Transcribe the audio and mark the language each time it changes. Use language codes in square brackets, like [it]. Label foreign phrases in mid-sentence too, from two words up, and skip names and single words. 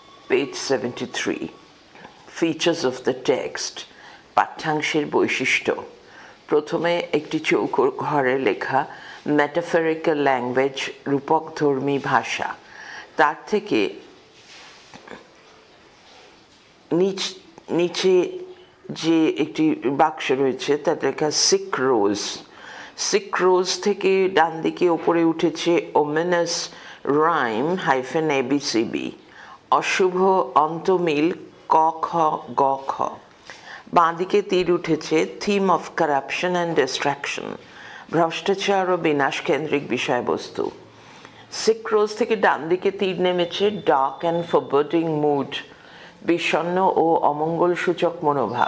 [en] page 73. Features of the text. [bn] পাঠ্যাংশের বৈশিষ্ট্য। প্রথমে একটি চৌকো ঘরে লেখা [en] metaphorical language, [bn] রূপকধর্মী ভাষা। তার থেকে নিচে যে একটি বাক্স রয়েছে তার লেখা সিক রোজ। সিক রোজ থেকে ডান দিকে ওপরে উঠেছে [en] ominous rhyme [bn] -ABCB, অশুভ অন্তমিল ক খ গ খ। বাঁ দিকে তীর উঠেছে [en] theme of corruption and destruction, [bn] ভ্রষ্টাচার ও বিনাশ কেন্দ্রিক বিষয়বস্তু। সিক রোজ থেকে ডান দিকে তীর নেমেছে [en] dark and forbidding mood, [bn] বিষণ্ণ ও অমঙ্গল সূচক মনোভাব।